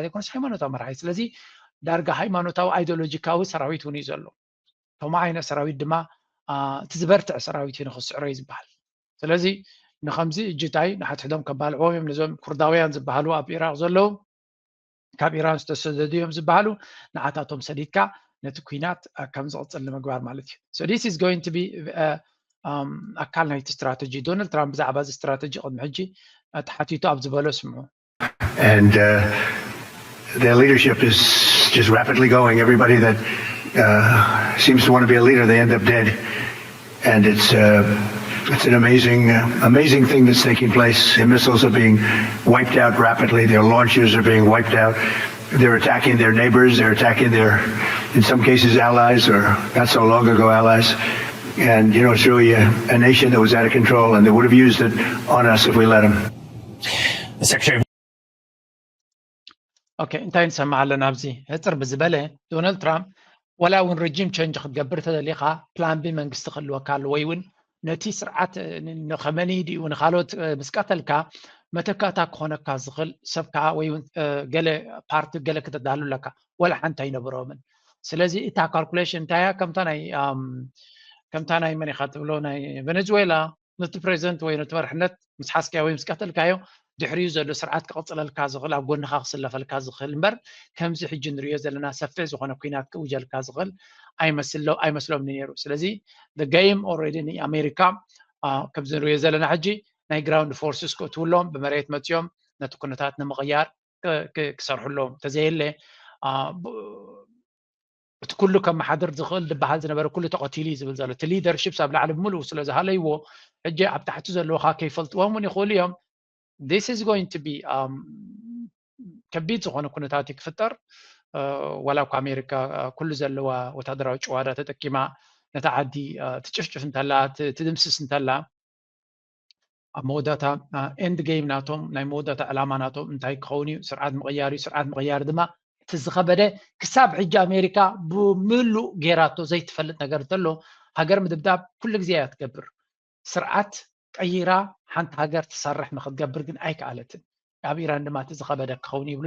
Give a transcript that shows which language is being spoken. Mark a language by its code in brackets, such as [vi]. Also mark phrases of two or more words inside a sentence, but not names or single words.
[ti] ዘይኮነስ ሃይማኖታዊ መራሒ ስለዚ ዳርጋ ሃይማኖታዊ ኣይዲዮሎጂካዊ ሰራዊት እውን እዩ ዘሎ ከምኡ ዓይነት ሰራዊት ድማ እቲ ዝበርትዕ ሰራዊት እዩ ንክስዕሮ እዩ ዝበሃል ስለዚ ንከምዚ እጅታይ ንሓትሕዶም ከባልዕዎም እዮም ነዞም ኩርዳውያን ዝበሃሉ ኣብ ኢራቅ ዘለው ካብ ኢራን ዝተሰደዱ እዮም ዝበሃሉ ንዓታቶም ሰዲድካ ነቲ ኩናት ከም ዝቕፅል ንምግባር ማለት እዩ [en] so this is going to be [ti] ኣካል ናይቲ ስትራቴጂ ዶናልድ ትራምፕ ብዛዕባ እዚ ስትራቴጂ ቅድሚ ሕጂ ተሓቲቱ ኣብ ዝበሎ ስምዑ [en] and their leadership is just rapidly going everybody that seems to want to be a leader they end up dead and it's an amazing thing that's taking place. Their missiles are being wiped out rapidly. Their launchers are being wiped out. They're attacking their neighbors. They're attacking their, in some cases, allies or not so long ago allies. And, you know, it's really a nation that was out of control and they would have used it on us if we let them. Secretary. [ti] Okay, እንታይ ንሰማዕ ኣለና ኣብዚ ህፅር ብዝበለ ዶናልድ ትራምፕ ወላ እውን [en] regime change [ti] ክትገብር ተደሊኻ [en] plan B [ti] መንግስቲ ክህልወካ ኣሎ ወይ እውን ነቲ ስርዓት ንኸመኒ ድኡ ንካልኦት ምስ ቀተልካ መተካእታ ክኾነካ ዝኽእል ሰብካ ወይ ገለ ፓርቲ ገለ ክተዳሉ ኣለካ ወላ ሓንቲ ኣይነበሮምን ስለዚ እታ ካልኩሌሽን እንታይ እያ ከምታ ናይ መን ኢኻ ትብሎ ናይ ቬኔዙዌላ ነቲ ፕሬዚደንት ወይ ነቲ መርሕነት ምስ ሓስካዮ ወይ ምስ ቀተልካዮ ድሕሪኡ ዘሎ ስርዓት ክቕፅለልካ ዝኽእል ኣብ ጎንኻ ክስለፈልካ ዝኽእል እምበር ከምዚ ሕጂ ንሪኦ ዘለና ሰፊሕ ዝኾነ ኩናት ክውጀልካ ዝኽእል ኣይመስሎም ነይሩ ስለዚ [en] the game already [ti] ንኣሜሪካ ከምዚ ንሪኦ ዘለና ሕጂ ናይ [en] ground forces [ti] ክእትውሎም ብመሬት መፅዮም ነቲ ኩነታት ንምቕያር ክሰርሕሎም ተዘየለ እቲ ኩሉ ከመሓድር ዝኽእል ዝበሃል ዝነበረ ኩሉ ተቐቲሉ እዩ ዝብል ዘሎ እቲ ሊደርሽፕስ ኣብ ላዕሊ ብምሉእ ስለ ዝሃለይዎ ሕጂ ኣብ ታሕቲ ዘለውካ ከይፈልጥዎም እውን ይኽእሉ እዮም [en] this is going to be [ti] ከቢድ ዝኾነ ኩነታት ክፍጠር ወላ እኳ ኣሜሪካ ኩሉ ዘለዋ ወታደራዊ ጭዋዳ ተጠቂማ ነታ ዓዲ ትጭፍጭፍ እንተላ ትድምስስ እንተላ ኣብ መወዳእታ [en] end game [ti] ናቶም ናይ መወዳእታ ዕላማ ናቶም እንታይ ክኸውን እዩ ስርዓት ምቕያር እዩ ስርዓት ምቕያር ድማ እቲ ዝኸበደ ክሳብ ሕጂ ኣሜሪካ ብምሉእ ጌራቶ ዘይትፈልጥ ነገር እንተሎ ሃገር ምድብዳብ ኩሉ ግዜ እያ ትገብር ስርዓት ቀይራ ሓንቲ ሃገር ትሰርሕ ንክትገብር ግን ኣይከኣለትን ኣብ ኢራን ድማ እቲ ዝኸበደ ክኸውን ይብሉ